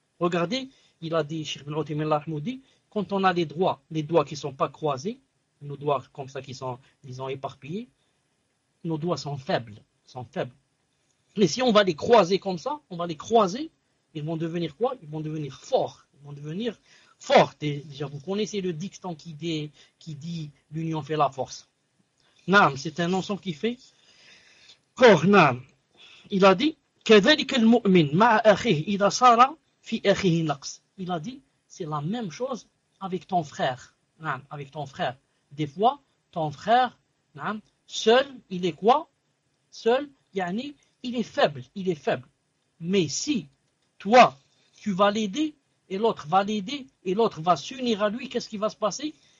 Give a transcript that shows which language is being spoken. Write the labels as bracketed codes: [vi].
[fr] Regardez, il a dit, Cheikh Ibn Othaymeen Rahmoudi, quand on a les doigts qui ne sont pas croisés, nos doigts comme ça qui sont, disons, éparpillés, nos doigts sont faibles, sont faibles. Mais si on va les croiser comme ça, on va les croiser, ils vont devenir quoi? Ils vont devenir forts. Ils vont devenir forts. Déjà, vous connaissez le dicton qui dit l'union fait la force. Naam, c'est un ensemble qui fait corps. Naam. Il a dit, [ar] كَذَلِكَ الْمُؤْمِنِ مَعَ أَخِهِ إِذَا صَارَ فِي أَخِهِ نَقْصٍ. [fr] Il a dit, c'est la même chose avec ton frère. Naam, avec ton frère. Des fois, ton frère, naam, seul, il est quoi? Seul, yani, il est faible, il est faible. Mais si toi, tu vas l'aider, et l'autre va l'aider, et l'autre va s'unir à lui, qu'est-ce qui va se passer?